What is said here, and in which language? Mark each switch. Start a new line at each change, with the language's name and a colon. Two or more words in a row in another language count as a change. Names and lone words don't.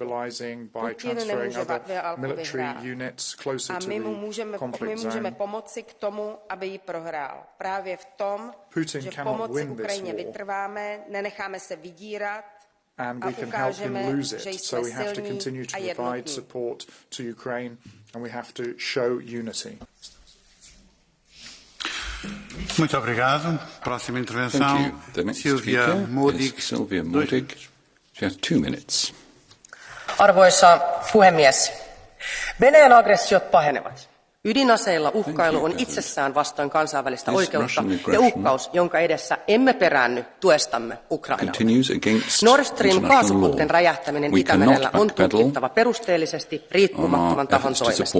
Czech: Putin nemůže válku vyhrát a my mu můžeme pomoci k tomu, aby ji prohrál. Právě v tom, že v pomoci Ukrajině vytrváme, nenecháme se vydírat a ukážeme, že jsme silní a jednotní.
Portuguese: Muito obrigado. Próxima intervenção, Silvia Modig.
English: She has 2 minutes.
Finnish: Arvoisa puhemies, Venäjän aggressiot pahenevat. Ydinaseilla uhkailu on itsessään vastoin kansainvälistä oikeutta ja uhkaus, jonka edessä emme peräänny tuestamme Ukrainaa. Nord Stream kaasuputken räjähtäminen Itämerellä on tutkittava perusteellisesti riippumattoman tahon toimesta.